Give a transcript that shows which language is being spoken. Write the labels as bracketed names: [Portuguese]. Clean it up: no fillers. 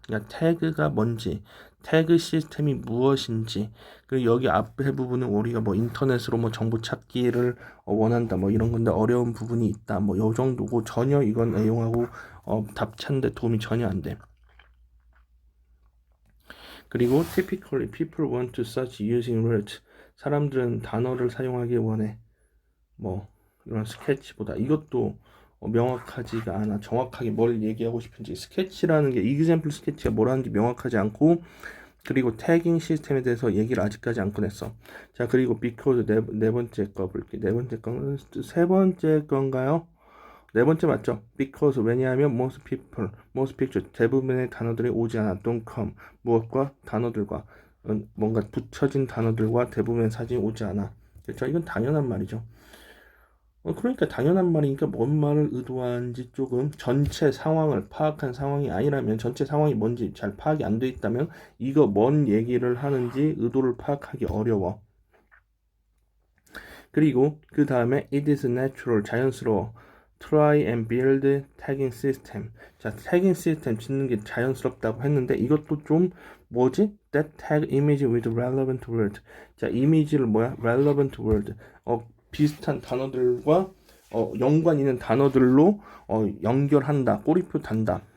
[Korean] 그러니까 태그가 뭔지, 태그 시스템이 무엇인지, 그리고 여기 앞에 부분은 우리가 뭐 인터넷으로 뭐 정보 찾기를 원한다 뭐 이런 건데 어려운 부분이 있다 뭐 요 정도고 전혀 이건 내용하고 답찬데 도움이 전혀 안 돼. 그리고 [English] typically people want to search using words. [Korean] 사람들은 단어를 사용하기 원해. 뭐 이런 스케치보다 이것도 명확하지가 않아. 정확하게 뭘 얘기하고 싶은지 스케치라는 게 example 스케치가 뭐라는지 명확하지 않고 그리고 태깅 시스템에 대해서 얘기를 아직까지 안 꺼냈어. 자 그리고 because 네 번째 거 볼게. 네 번째 거는 세 번째 건가요? 네 번째 맞죠? [English] Because [Korean] 왜냐하면 [English] most picture [Korean] 대부분의 단어들이 오지 않아. [English] Don't come [Korean] 무엇과 단어들과 뭔가 붙여진 단어들과 대부분의 사진이 오지 않아. 그렇죠? 이건 당연한 말이죠. 그러니까 당연한 말이니까 뭔 말을 의도하는지 조금 전체 상황을 파악한 상황이 아니라면 전체 상황이 뭔지 잘 파악이 안 돼 있다면 이거 뭔 얘기를 하는지 의도를 파악하기 어려워. 그리고 그 다음에 [English] it is natural [Korean] 자연스러워. [English] Try and build tagging system. [Korean] 자, tagging system 짓는 게 자연스럽다고 했는데 이것도 좀 뭐지? [English] That tag image with relevant word. [Korean] 자, 이미지를 뭐야? [English] relevant word. [Korean] 비슷한 단어들과 연관 있는 단어들로 연결한다. 꼬리표 단다.